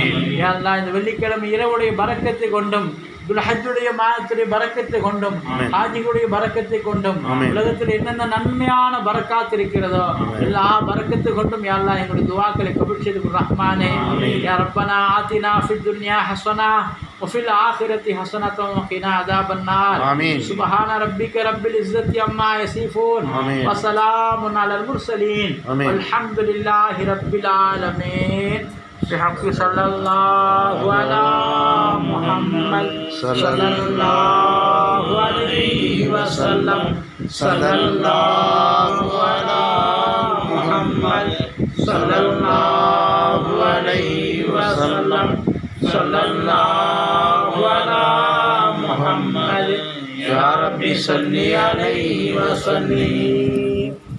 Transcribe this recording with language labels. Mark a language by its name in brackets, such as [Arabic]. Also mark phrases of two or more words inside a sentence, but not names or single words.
[Arabic] يا الله [Tamil] இந்த வெள்ளிக்கிழமை இரவுடைய பரக்கத்தை கொண்டும் துல்ஹஜ்ஜுடைய மாதத்துடைய பரக்கத்தை கொண்டும் ஹாஜிகளுடைய பரக்கத்தை கொண்டும் உலகத்தில் என்னென்ன நன்மையான பரக்காத்து இருக்கிறதோ எல்லா பரக்கத்தை கொண்டும் [Arabic] يا الله [Tamil] எங்களுடைய துஆக்களை கபூல் செய்து ரஹ்மானே. [Arabic] يا ربنا آتنا في الدنيا حسنة وفي الآخرة حسنة وقنا عذاب النار. سبحان ربك رب العزة عما يصفون وسلام على المرسلين والحمد لله رب العالمين. بحق صلى الله على محمد صلى الله عليه وسلم صلى الله على محمد صلى الله عليه وسلم صلى الله على محمد يا رب صل عليه وسلم.